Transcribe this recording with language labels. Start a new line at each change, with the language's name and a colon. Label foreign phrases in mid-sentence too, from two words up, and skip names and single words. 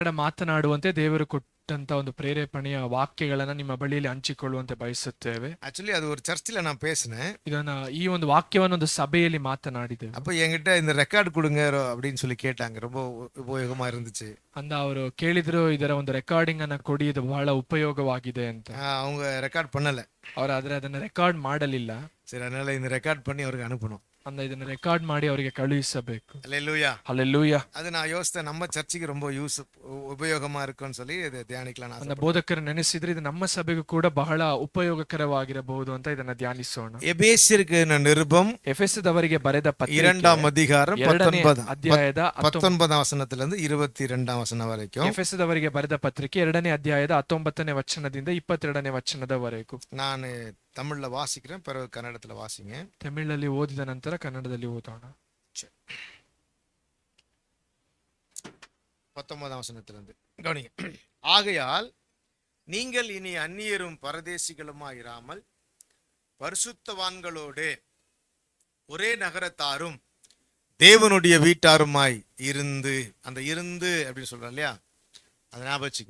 Kannada: ಮಾತನಾಡುವಂತೆ ದೇವರು ಕೊಟ್ಟಂತ ಒಂದು ಪ್ರೇರೇಪಣೆಯ ವಾಕ್ಯಗಳನ್ನ ನಿಮ್ಮ ಬಳಿಯಲ್ಲಿ ಹಂಚಿಕೊಳ್ಳುವಂತೆ ಬಯಸುತ್ತೇವೆ.
Tamil: ஆக்சுவலி அது ஒரு சர்ச்சில் நான் பேசினேன்.
Kannada: ಇದನ್ನ ಈ ಒಂದು ವಾಕ್ಯವನ್ನು ಒಂದು ಸಭೆಯಲ್ಲಿ ಮಾತನಾಡಿದೆವು.
Tamil: அப்போ என்கிட்ட இந்த ரெக்கார்டு கொடுங்க அப்படின்னு சொல்லி கேட்டாங்க. ரொம்ப உபயோகமா இருந்துச்சு.
Kannada: ಅಂದ ಅವರು ಕೇಳಿದ್ರು, ಇದರ ಒಂದು ರೆಕಾರ್ಡಿಂಗ್ ಅನ್ನ ಕೊಡಿ, ಇದು ಬಹಳ ಉಪಯೋಗವಾಗಿದೆ ಅಂತ.
Tamil: அவங்க ரெக்கார்ட் பண்ணல.
Kannada: ಅವರು ಅದನ್ನ ರೆಕಾರ್ಡ್ ಮಾಡಲಿಲ್ಲ.
Tamil: சரி, அதனால இந்த ரெக்கார்ட் பண்ணி அவருக்கு அனுப்பணும்.
Kannada: ಅಂದ ಇದನ್ನ ರೆಕಾರ್ಡ್ ಮಾಡಿ ಅವರಿಗೆ ಕಳುಹಿಸಬೇಕು.
Tamil: அல்லேலூயா.
Kannada: ಹಲ್ಲೆಲೂಯಾ.
Tamil: அது நான் யோசித்தேன், நம்ம சர்ச்சுக்கு ரொம்ப உபயோகமா இருக்கும்னு சொல்லி இதை தியானிக்கலாம்.
Kannada: ಅಂದ ಬೋಧಕರು ನೆನೆಸಿದ್ರೆ ಇದು ನಮ್ಮ ಸಭೆಗೂ ಕೂಡ ಬಹಳ ಉಪಯೋಗಕರವಾಗಿರಬಹುದು ಅಂತ ಇದನ್ನ ಧ್ಯಾನಿಸೋಣ.
Tamil: எபேசியருக்கு நிருபம்
Kannada: ಎಫೆಸದವರಿಗೆ ಬರೆದ ಪತ್ರಿಕೆ
Tamil: 2ஆம் அதிகாரம்
Kannada: 2ನೇ ಅಧ್ಯಾಯದ
Tamil: 19ஆம் வசனத்திலிருந்து 22ஆம் வசனம் வரைக்கும்.
Kannada: ಎಫೆಸದವರಿಗೆ ಬರೆದ ಪತ್ರಿಕೆ 2ನೇ ಅಧ್ಯಾಯದ 19ನೇ ವಚನದಿಂದ 22ನೇ ವಚನದವರೆಗೂ.
Tamil: நான் தமிழ்ல வாசிக்கிறேன், பிறகு கன்னடத்துல வாசிங்க.
Kannada: ತಮಿಳಲ್ಲಿ ಓದಿದ ನಂತರ ಕನ್ನಡದಲ್ಲಿ ಓದೋಣ.
Tamil: 19ஆம் வசனத்திலிருந்து கவனிங்க. ஆகையால் நீங்கள் இனி அந்நியரும் பரதேசிகளுமாயிராமல் பரிசுத்தவான்களோடு ஒரே நகரத்தாரும் தேவனுடைய வீட்டாருமாய் இருந்து, அந்த இருந்து அப்படின்னு சொல்றோம் இல்லையா, அதை ஞாபகம் வச்சுங்க.